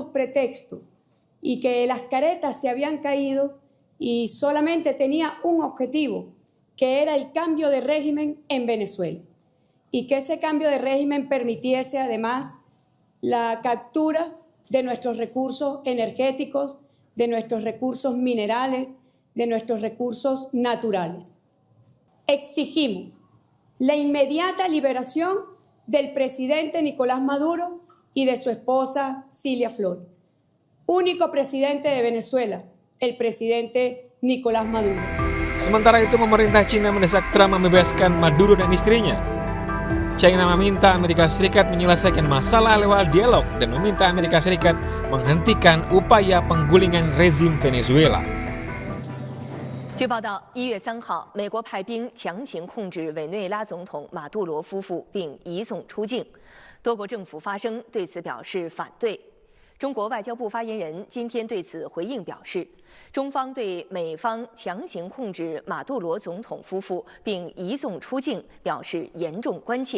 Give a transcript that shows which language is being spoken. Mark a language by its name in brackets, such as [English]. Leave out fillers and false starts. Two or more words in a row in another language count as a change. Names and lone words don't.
[Spanish] pretextos, y que las caretas se habían caído y solamente tenía un objetivo, que era el cambio de régimen en Venezuela, y que ese cambio de régimen permitiese además la captura de nuestros recursos energéticos, de nuestros recursos minerales, de nuestros recursos naturales. Exigimos la inmediata liberación del presidente Nicolás Maduro y de su esposa Cilia Flores. Único presidente de Venezuela, el presidente Nicolás Maduro. [Indonesian] Sementara itu pemerintah Cina mendesak Trump membebaskan Maduro dan istrinya. China meminta Amerika Serikat menyelesaikan masalah lewat dialog dan meminta Amerika Serikat menghentikan upaya penggulingan rezim Venezuela. [Chinese] 据报道，1月3号，美国派兵强行控制委内瑞拉总统马杜罗夫妇，并移送出境。多国政府发声对此表示反对。中国外交部发言人今天对此回应表示，中方对美方强行控制马杜罗总统夫妇并移送出境表示严重关切。